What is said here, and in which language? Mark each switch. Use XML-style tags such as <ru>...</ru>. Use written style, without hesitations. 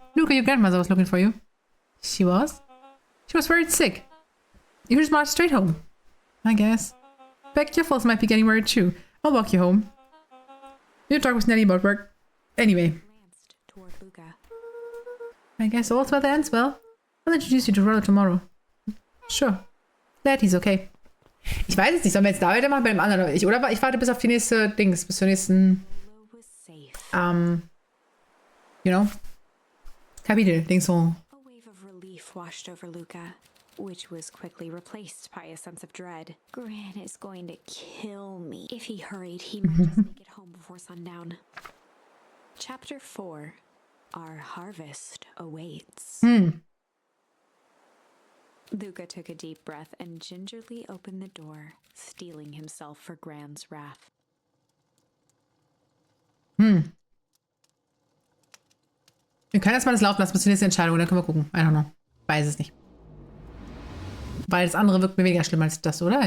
<en>Luca, your grandmother was looking for you. She was? She was worried sick. You just marched straight home. I guess. Beck, your folks might be getting worried too. I'll walk you home. You talk with Nelly about work. Anyway. Glanced toward Luca. I guess all's well that ends well. I'll introduce you to Rollo tomorrow. Sure. Glad he's okay.</en> <de>Ich weiß es nicht. Sollen wir jetzt da weitermachen bei dem anderen oder ich? Oder ich warte bis auf die nächste Dings, bis zur nächsten,</de> <en>you know,</en> <de>Kapitel, Dings so.</de> <en>A wave of relief washed over Luca, which was quickly replaced by a sense of dread. Gran is going to kill me. If he hurried, he might just make it home before sundown. Chapter 4. Our harvest awaits. Luca took a deep breath and gingerly opened the door, steeling himself for Gran's wrath.</en> <de>Wir können erstmal das laufen lassen bis zur nächsten Entscheidung, dann können wir gucken.</de> <en>I don't know.</en> <de>Weiß es nicht. Weil das andere wirkt mir weniger schlimm als das, oder?</de>